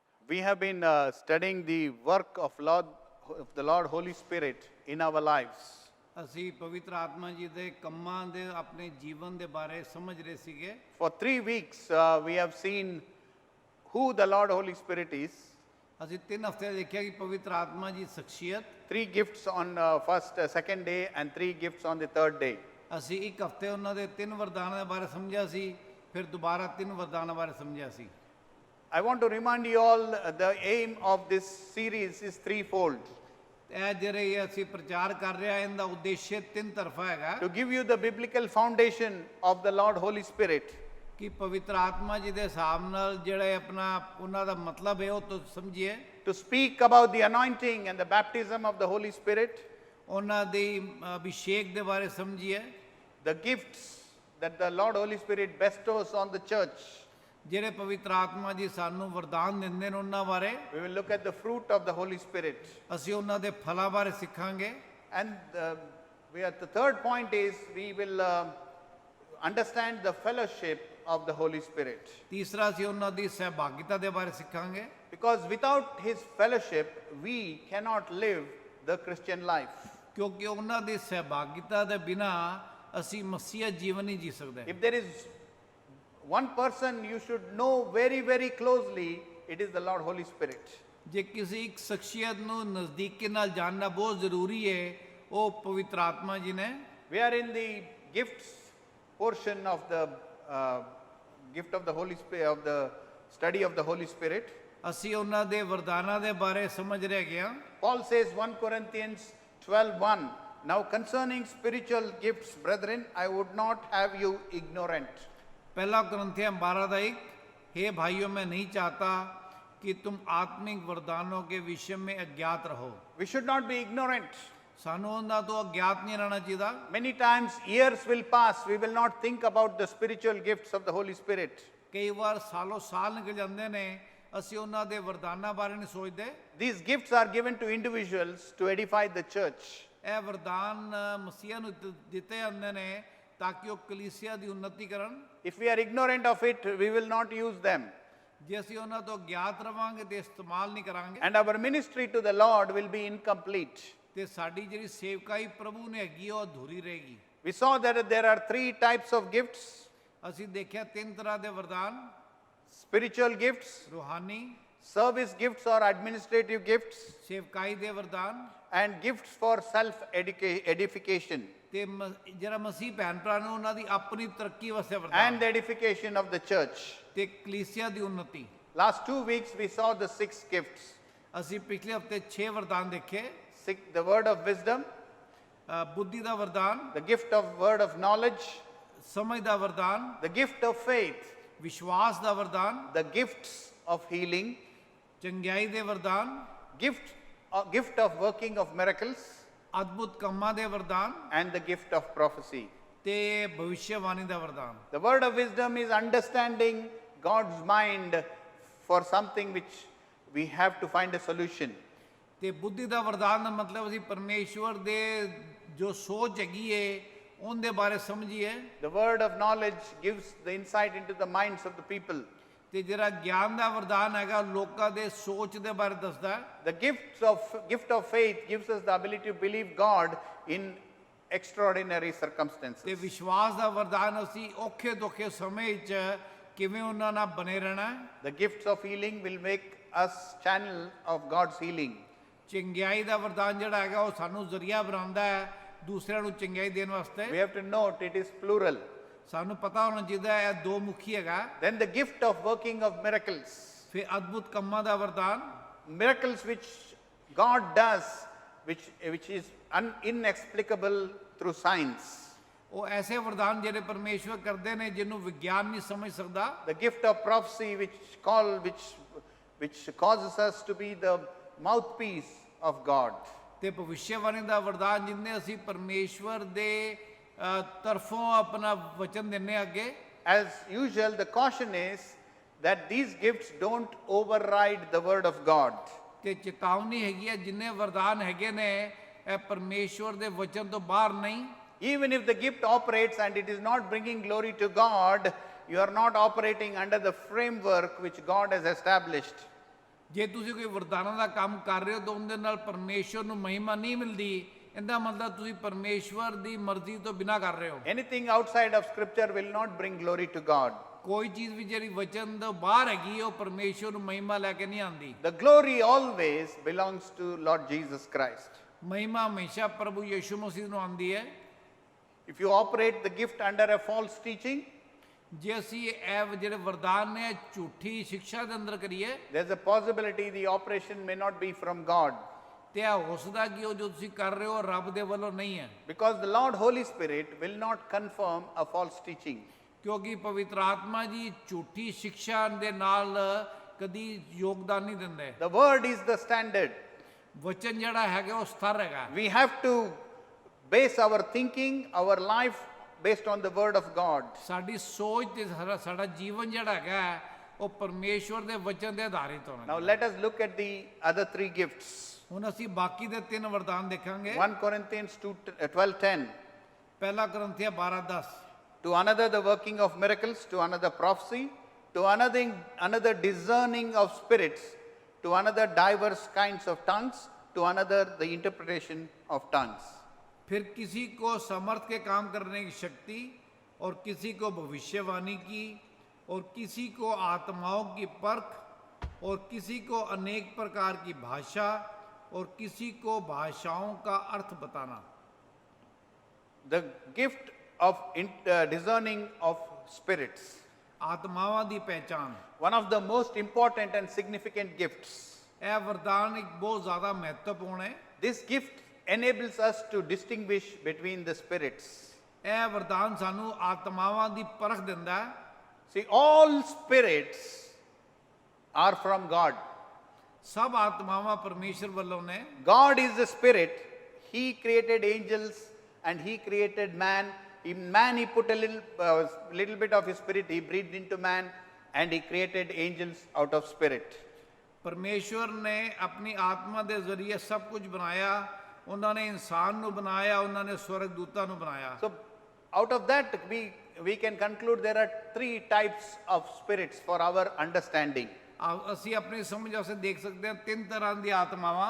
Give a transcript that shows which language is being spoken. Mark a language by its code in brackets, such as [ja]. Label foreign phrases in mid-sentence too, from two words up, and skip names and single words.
[en] We have been studying the work of the Lord Holy Spirit in our lives. [pa] ਅਸੀਂ ਪਵਿੱਤਰ ਆਤਮਾ ਜੀ ਦੇ ਕੰਮਾਂ ਦੇ ਆਪਣੇ ਜੀਵਨ ਦੇ ਬਾਰੇ ਸਮਝ ਰਹੇ ਸੀਗੇ। [en] For 3 weeks, we have seen who the Lord Holy Spirit is. [pa] ਅਸੀਂ 3 ਹਫ਼ਤੇ ਦੇਖਿਆ ਕਿ ਪਵਿੱਤਰ ਆਤਮਾ ਜੀ ਸ਼ਖਸੀਅਤ। [en] 3 gifts on first, second day, and 3 gifts on the third day. [pa] ਅਸੀਂ ਇੱਕ ਹਫ਼ਤੇ ਉਹਨਾਂ ਦੇ 3 ਵਰਦਾਨਾਂ ਦੇ ਬਾਰੇ ਸਮਝਿਆ ਸੀ, ਫਿਰ ਦੁਬਾਰਾ 3 ਵਰਦਾਨਾਂ ਬਾਰੇ ਸਮਝਿਆ ਸੀ। [en] I want to remind you all the aim of this series is threefold. [pa] ਇਹ ਜਿਹੜੇ ਅਸੀਂ ਪ੍ਰਚਾਰ ਕਰ ਰਹੇ ਹਾਂ ਇਹਦਾ ਉਦੇਸ਼ 3 ਤਰਫਾ ਹੈਗਾ। [en] To give you the biblical foundation of the Lord Holy Spirit. [pa] ਕਿ ਪਵਿੱਤਰ ਆਤਮਾ ਜੀ ਦੇ ਹਿਸਾਬ ਨਾਲ ਜਿਹੜਾ ਆਪਣਾ ਉਹਨਾਂ ਦਾ ਮਤਲਬ ਹੈ ਉਹ ਤੋਂ ਸਮਝੀਏ। [en] To speak about the anointing and the baptism of the Holy Spirit. [pa] ਉਹਨਾਂ ਦੀ ਅਭਿਸ਼ੇਕ ਦੇ ਬਾਰੇ ਸਮਝੀਏ। [en] The gifts that the Lord Holy Spirit bestows on the church. [pa] ਜਿਹੜੇ ਪਵਿੱਤਰ ਆਤਮਾ ਜੀ ਸਾਨੂੰ ਵਰਦਾਨ ਦਿੰਦੇ ਨੇ ਉਹਨਾਂ ਬਾਰੇ। [en] We will look at the fruit of the Holy Spirit. [pa] ਅਸੀਂ ਉਹਨਾਂ ਦੇ ਫਲਾਂ ਬਾਰੇ ਸਿੱਖਾਂਗੇ। [en] And the third point is we will understand the fellowship of the Holy Spirit. [pa] ਤੀਸਰਾ ਅਸੀਂ ਉਹਨਾਂ ਦੀ ਸਹਿਭਾਗਿਤਾ ਦੇ ਬਾਰੇ ਸਿੱਖਾਂਗੇ। [en] Because without His fellowship, we cannot live the Christian life. [pa] ਕਿਉਂਕਿ ਉਹਨਾਂ ਦੀ ਸਹਿਭਾਗਿਤਾ ਦੇ ਬਿਨਾ ਅਸੀਂ ਮਸੀਹ ਜੀਵਨ ਨਹੀਂ ਜੀ ਸਕਦੇ। [en] If there is one person you should know very, very closely, it is the Lord Holy Spirit. [pa] ਜੇ ਕਿਸੇ ਇੱਕ ਸ਼ਖਸੀਅਤ ਨੂੰ ਨਜ਼ਦੀਕੀ ਨਾਲ ਜਾਣਨਾ ਬਹੁਤ ਜ਼ਰੂਰੀ ਹੈ ਉਹ ਪਵਿੱਤਰ ਆਤਮਾ ਜੀ ਨੇ। [en] We are in the gifts portion of the gift of the Holy Spirit, of the study of the Holy Spirit. [pa] ਅਸੀਂ ਉਹਨਾਂ ਦੇ ਵਰਦਾਨਾਂ ਦੇ ਬਾਰੇ ਸਮਝ ਰਹੇ ਹਾਂ। [en] Paul says 1 Corinthians 12:1, now concerning spiritual gifts, brethren, I would not have you ignorant. [hi] पहला कुरिन्थियों 12:1, हे भाइयों मैं नहीं चाहता कि तुम आत्मिक वरदानों के विषय में अज्ञात रहो। [en] We should not be ignorant. [pa] ਸਾਨੂੰ ਉਹਨਾਂ ਤੋਂ ਅਗਿਆਤ ਨਹੀਂ ਰਹਿਣਾ ਚਾਹੀਦਾ। [en] Many times years will pass, we will not think about the spiritual gifts of the Holy Spirit. [pa] ਕਈ ਵਾਰ ਸਾਲੋਂ ਸਾਲ ਨਿਕਲ ਜਾਂਦੇ ਨੇ ਅਸੀਂ ਉਹਨਾਂ ਦੇ ਵਰਦਾਨਾਂ ਬਾਰੇ ਨਹੀਂ ਸੋਚਦੇ। [en] These gifts are given to individuals to edify the church. [pa] ਇਹ ਵਰਦਾਨ ਮਸੀਹ ਨੂੰ ਦਿੱਤੇ ਜਾਂਦੇ ਨੇ ਤਾਂ ਕਿ ਉਹ ਕਲੀਸਿਆ ਦੀ ਉન્નਤੀ ਕਰਨ। [en] If we are ignorant of it, we will not use them. [pa] ਜੇ ਅਸੀਂ ਉਹਨਾਂ ਤੋਂ ਗਿਆਤ ਰਵਾਂਗੇ ਤੇ ਇਸਤੇਮਾਲ ਨਹੀਂ ਕਰਾਂਗੇ [en] And our ministry to the Lord will be incomplete. [pa] ਤੇ ਸਾਡੀ ਜਿਹੜੀ ਸੇਵਕਾਈ ਪ੍ਰਭੂ ਨੇ ਹੈਗੀ ਉਹ ਅਧੂਰੀ ਰਹੇਗੀ। [en] We saw that there are 3 types of gifts. [pa] ਅਸੀਂ ਦੇਖਿਆ 3 ਤਰ੍ਹਾਂ ਦੇ ਵਰਦਾਨ। [en] Spiritual gifts, [pa] ਰੂਹਾਨੀ, [en] service gifts or administrative gifts, [pa] ਸੇਵਕਾਈ ਦੇ ਵਰਦਾਨ [en] and gifts for self-edification. [pa] ਤੇ ਜਿਹੜਾ ਮਸੀਹ ਭੈਣ ਭਰਾ ਨੇ ਉਹਨਾਂ ਦੀ ਆਪਣੀ ਤਰੱਕੀ ਵਾਸਤੇ ਵਰਦਾਨ [en] And the edification of the church. [pa] ਤੇ ਕਲੀਸਿਆ ਦੀ ਉન્નਤੀ। [en] Last 2 weeks we saw the 6 gifts. [pa] ਅਸੀਂ ਪਿਛਲੇ ਹਫਤੇ 6 ਵਰਦਾਨ ਦੇਖੇ। [en] The word of wisdom, [pa] ਬੁੱਧੀ ਦਾ ਵਰਦਾਨ, [en] the gift of word of knowledge, [pa] ਸਮਝ ਦਾ ਵਰਦਾਨ, [en] the gift of faith, [pa] ਵਿਸ਼ਵਾਸ ਦਾ ਵਰਦਾਨ, [en] the gifts of healing, [pa] ਚੰਗਿਆਈ ਦੇ ਵਰਦਾਨ, [en] gift of working of miracles, [pa] ਅਦਭੁਤ ਕੰਮਾਂ ਦੇ ਵਰਦਾਨ [en] and the gift of prophecy. [pa] ਤੇ ਭਵਿੱਖਬਾਣੀ ਦਾ ਵਰਦਾਨ। [en] The word of wisdom is understanding God's mind for something which we have to find a solution. [pa] ਤੇ ਬੁੱਧੀ ਦਾ ਵਰਦਾਨ ਦਾ ਮਤਲਬ ਅਸੀਂ ਪਰਮੇਸ਼ਵਰ ਦੇ ਜੋ ਸੋਚ ਹੈਗੀ ਏ ਉਹਦੇ ਬਾਰੇ ਸਮਝੀਏ। [en] The word of knowledge gives the insight into the minds of the people. [pa] ਤੇ ਜਿਹੜਾ ਗਿਆਨ ਦਾ ਵਰਦਾਨ ਹੈਗਾ ਲੋਕਾਂ ਦੇ ਸੋਚ ਦੇ ਬਾਰੇ ਦੱਸਦਾ ਹੈ। [en] The gift of faith gives us the ability to believe God in extraordinary circumstances. [pa] ਤੇ ਵਿਸ਼ਵਾਸ ਦਾ ਵਰਦਾਨ ਅਸੀਂ ਔਖੇ ਦੁੱਖੇ ਸਮੇਂ 'ਚ ਕਿਵੇਂ ਉਹਨਾਂ ਨਾਲ ਬਣੇ ਰਹਿਣਾ ਹੈ। [en] The gifts of healing will make us channel of God's healing. [pa] ਚੰਗਿਆਈ ਦਾ ਵਰਦਾਨ ਜਿਹੜਾ ਹੈਗਾ ਉਹ ਸਾਨੂੰ ਜ਼ਰੀਆ ਬਣਾਉਂਦਾ ਹੈ ਦੂਸਰਿਆਂ ਨੂੰ ਚੰਗਿਆਈ ਦੇਣ ਵਾਸਤੇ। [en] We have to note it is plural. [pa] ਸਾਨੂੰ ਪਤਾ ਹੋਣਾ ਚਾਹੀਦਾ ਹੈ ਇਹ 2 ਮੁਖੀ ਹੈਗਾ। [en] Then the gift of working of miracles. [pa] ਫਿਰ ਅਦਭੁਤ ਕੰਮਾਂ ਦਾ ਵਰਦਾਨ, [en] Miracles which God does, which is inexplicable through science. [pa] ਉਹ ਐਸੇ ਵਰਦਾਨ ਜਿਹੜੇ ਪਰਮੇਸ਼ਵਰ ਕਰਦੇ ਨੇ ਜਿਹਨੂੰ ਵਿਗਿਆਨ ਨਹੀਂ ਸਮਝ ਸਕਦਾ। [en] The gift of prophecy which causes us to be the mouthpiece of God. [pa] ਤੇ ਭਵਿੱਖਬਾਣੀ ਦਾ ਵਰਦਾਨ ਜਿੰਨੇ ਅਸੀਂ ਪਰਮੇਸ਼ਵਰ ਦੇ ਤਰਫੋਂ ਆਪਣਾ ਵਚਨ ਦਿੰਨੇ ਅੱਗੇ। [en] As usual, the caution is that these gifts don't override the word of God. [pa] ਤੇ ਚੇਤਾਵਨੀ ਹੈਗੀ ਹੈ ਜਿੰਨੇ ਵਰਦਾਨ ਹੈਗੇ ਨੇ ਇਹ ਪਰਮੇਸ਼ਵਰ ਦੇ ਵਚਨ ਤੋਂ ਬਾਹਰ ਨਹੀਂ। [en] Even if the gift operates and it is not bringing glory to God, you are not operating under the framework which God has established. [pa] ਜੇ ਤੁਸੀਂ ਕੋਈ ਵਰਦਾਨਾਂ ਦਾ ਕੰਮ ਕਰ ਰਹੇ ਹੋ ਤਾਂ ਉਹਦੇ ਨਾਲ ਪਰਮੇਸ਼ਵਰ ਨੂੰ ਮਹਿਮਾ ਨਹੀਂ ਮਿਲਦੀ, ਇਹਦਾ ਮਤਲਬ ਤੁਸੀਂ ਪਰਮੇਸ਼ਵਰ ਦੀ ਮਰਜ਼ੀ ਤੋਂ ਬਿਨਾਂ ਕਰ ਰਹੇ ਹੋ। [en] Anything outside of scripture will not bring glory to God. [pa] ਕੋਈ ਚੀਜ਼ ਵੀ ਜਿਹੜੀ ਵਚਨ ਤੋਂ ਬਾਹਰ ਹੈਗੀ ਉਹ ਪਰਮੇਸ਼ਵਰ ਨੂੰ ਮਹਿਮਾ ਲੈ ਕੇ ਨਹੀਂ ਆਉਂਦੀ। [en] The glory always belongs to Lord Jesus Christ. [pa] ਮਹਿਮਾ ਹਮੇਸ਼ਾ ਪ੍ਰਭੂ ਯਿਸੂ ਮਸੀਹ ਨੂੰ ਆਉਂਦੀ ਹੈ। [en] If you operate the gift under a false teaching, [pa] ਜੇ ਅਸੀਂ ਇਹ ਜਿਹੜੇ ਵਰਦਾਨ ਨੇ ਝੂਠੀ ਸਿੱਖਿਆ ਦੇ ਅੰਦਰ ਕਰੀਏ, [en] there's a possibility the operation may not be from God. [pa] ਤੇ ਇਹ ਹੋ ਸਕਦਾ ਕਿ ਉਹ ਜੋ ਤੁਸੀਂ ਕਰ ਰਹੇ ਹੋ ਰੱਬ ਦੇ ਵੱਲੋਂ ਨਹੀਂ ਹੈ, [en] Because the Lord Holy Spirit will not confirm a false teaching. [pa] ਕਿਉਂਕਿ ਪਵਿੱਤਰ ਆਤਮਾ ਜੀ ਝੂਠੀ ਸਿੱਖਿਆ ਦੇ ਨਾਲ ਕਦੀ ਯੋਗਦਾਨ ਨਹੀਂ ਦਿੰਦੇ। [en] The word is the standard. [pa] ਵਚਨ ਜਿਹੜਾ ਹੈਗਾ ਉਹ ਸਥਿਰ ਹੈਗਾ। [en] We have to base our thinking, our life based on the word of God. [pa] ਸਾਡੀ ਸੋਚ ਤੇ ਸਾਡਾ ਜੀਵਨ ਜਿਹੜਾ ਹੈਗਾ ਉਹ ਪਰਮੇਸ਼ਵਰ ਦੇ ਵਚਨ ਤੇ ਆਧਾਰਿਤ ਹੋਣਾ। [en] Now let us look at the other three gifts. [pa] ਹੁਣ ਅਸੀਂ ਬਾਕੀ ਦੇ ਤਿੰਨ ਵਰਦਾਨ ਦੇਖਾਂਗੇ। [en] 1 Corinthians 12:10. [pa] ਪਹਿਲਾ ਕਰੰਥੀਆਂ 12:10। [en] To another the working of miracles, to another prophecy, to another discerning of spirits, to another diverse kinds of tongues, to another the interpretation of tongues. [hi] फिर किसी को समर्थ के काम करने की शक्ति, और किसी को भविष्यवाणी की, और किसी को आत्माओं की परख, और किसी को अनेक प्रकार की भाषा, और किसी को भाषाओं का अर्थ बताना। [en] The gift of discerning of spirits. [pa] ਆਤਮਾਵਾਂ ਦੀ ਪਹਿਚਾਣ। [en] One of the most important and significant gifts. [hi] यह वरदान एक बहुत ज्यादा महत्वपूर्ण है। [en] This gift enables us to distinguish between the spirits. [pa] ਇਹ ਵਰਦਾਨ ਸਾਨੂੰ ਆਤਮਾਵਾਂ ਦੀ ਪਰਖ ਦਿੰਦਾ ਹੈ। [en] See, all spirits are from God. [pa] ਸਭ ਆਤਮਾਵਾਂ ਪਰਮੇਸ਼ਵਰ ਵਾਲੋਂ ਨੇ। [en] God is the spirit. He created angels and he created man. In man he put a little bit of his spirit. He breathed into man and he created angels out of spirit. [hi] परमेश्वर ने अपनी आत्मा के जरिए सब कुछ बनाया। उन्होंने इंसान [pa] ਨੂੰ ਬਣਾਇਆ, ਉਹਨਾਂ ਨੇ स्वर्गदूतां ਨੂੰ ਬਣਾਇਆ। [en] So out of that we can conclude there are three types of spirits for our understanding. [pa] ਅਸੀਂ ਆਪਣੀ ਸਮਝ ਵਾਸਤੇ ਦੇਖ ਸਕਦੇ ਹਾਂ ਤਿੰਨ ਤਰ੍ਹਾਂ ਦੀਆਂ ਆਤਮਾਵਾਂ।